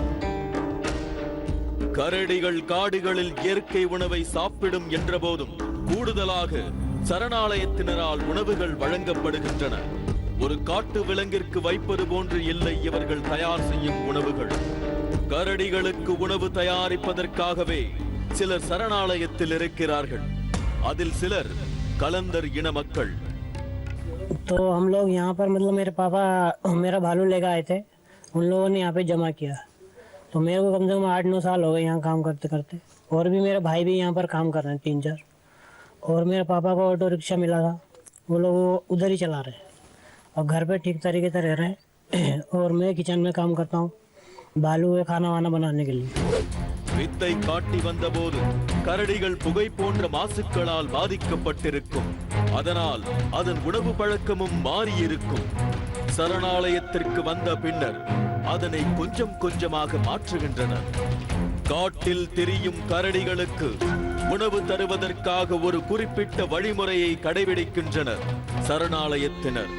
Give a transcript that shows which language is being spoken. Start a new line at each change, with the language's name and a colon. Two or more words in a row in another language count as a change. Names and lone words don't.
Tamil: கரடிகள் காடுகளில் இயற்கை உணவை சாப்பிடும் என்ற போதும் கூடுதலாக சரணாலயத்தினரால் உணவுகள் வழங்கப்படுகின்றன. ஒரு காட்டு விலங்கிற்கு வைப்பது போன்று இல்லை இவர்கள் தயார் செய்யும் உணவுகள். கரடிகளுக்கு உணவு தயாரிப்பதற்காகவே சிலர் சரணாலயத்தில் இருக்கிறார்கள். அதில் சிலர் கலந்தர் இன மக்கள்.
Hindi: तो हम लोग यहाँ पर मतलब मेरे पापा मेरा भालू लेकर आए थे, उन लोगों ने यहाँ पे जमा किया। तो मेरे को कम से कम 8-9 साल हो गए यहाँ काम करते करते। और भी मेरे भाई भी यहाँ पर काम कर रहे हैं 3-4। और मेरे पापा को ऑटो रिक्शा मिला था, वो लोग उधर ही चला रहे हैं और घर पे ठीक तरीके से रह रहे हैं। और मैं किचन में काम करता हूँ भालू है खाना वाना बनाने के लिए।
Tamil: வித்தை காட்டி வந்தபோது கரடிகள் புகை போன்ற மாசுக்களால் பாதிக்கப்பட்டிருக்கும். அதனால் அதன் உணவு பழக்கமும் மாறியிருக்கும். சரணாலயத்திற்கு வந்த பின்னர் அதனை கொஞ்சம் கொஞ்சமாக மாற்றுகின்றனர். காட்டில் திரியும் கரடிகளுக்கு உணவு தருவதற்காக ஒரு குறிப்பிட்ட வழிமுறையை கடைபிடிக்கின்றனர் சரணாலயத்தினர்.